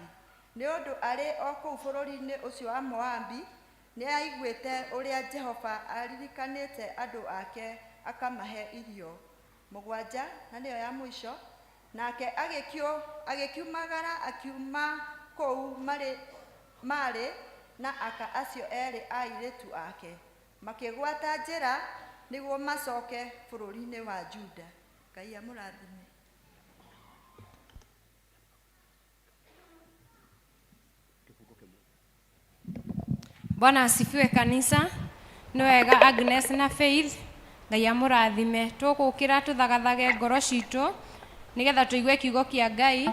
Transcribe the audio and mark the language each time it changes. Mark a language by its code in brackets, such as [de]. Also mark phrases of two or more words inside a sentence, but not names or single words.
[ki] Nĩ ũndũ arĩ o kũu bũrũri-inĩ ũcio wa Moabi, nĩ aiguĩte ũrĩa Jehova aririkanĩte andũ ake akamahe irio 7, na nĩyo ya mũico. Nake agĩkiumagara akiuma kũu marĩ na aka acio erĩ a airĩtu ake, makĩgwata njĩra nĩguo macoke bũrũri-inĩ wa Juda. Ngai amũrathime. [sw] Bwana asifiwe kanisa. [ki] Nĩ wega Agnes na Faith. Ngai amũrathime. Tũgũkĩra tũthagathage ngoro citũ nĩgetha tũigue kiugo kĩa Ngai.